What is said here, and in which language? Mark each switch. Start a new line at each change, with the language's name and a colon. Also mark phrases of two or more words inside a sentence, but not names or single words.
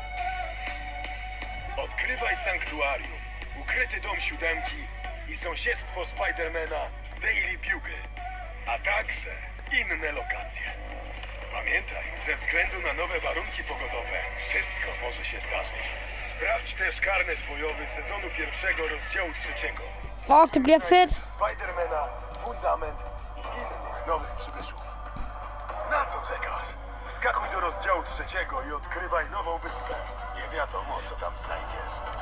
Polish: Odkrywaj sanktuarium, ukryty dom 7 i sąsiedztwo Spidermana Daily Bugle, a także inne lokacje. Pamiętaj, ze względu na nowe warunki pogodowe, wszystko może się zdarzyć. Sprawdź też karnet bojowy sezonu 1 rozdziału 3.
Danish: Fuck, det bliver fedt.
Polish: Spidermana, Fundament i innych nowych przybyszów. Na co czekasz? Wskakuj do rozdziału 3 i odkrywaj nową wyspę. Nie wiadomo, co tam znajdziesz.